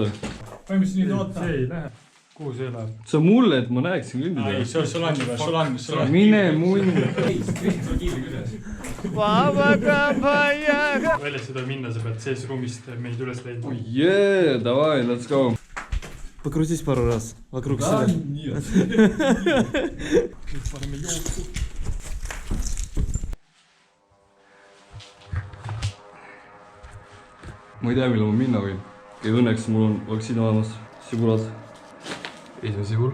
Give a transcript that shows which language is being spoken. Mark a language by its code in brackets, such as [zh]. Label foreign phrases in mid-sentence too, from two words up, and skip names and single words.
[et] Põhimõtteliselt nüüd oota. See ei lähe. Kuhu see läheb? See on mulle, et ma näeksin kõndida. Ei, sul on juba, sul on. Mine munn. Välja seda minna, sa pead sees ruumist meid üles leidma. [en] Yeah, davai, let's go. [ru] Покрутись пару раз. Вокруг себя. [et] Nüüd paneme jooksu. Ma ei tea, millal ma minna võin. Õnneks mul on vaktsiin olemas. Sibulad. Esimene sibul.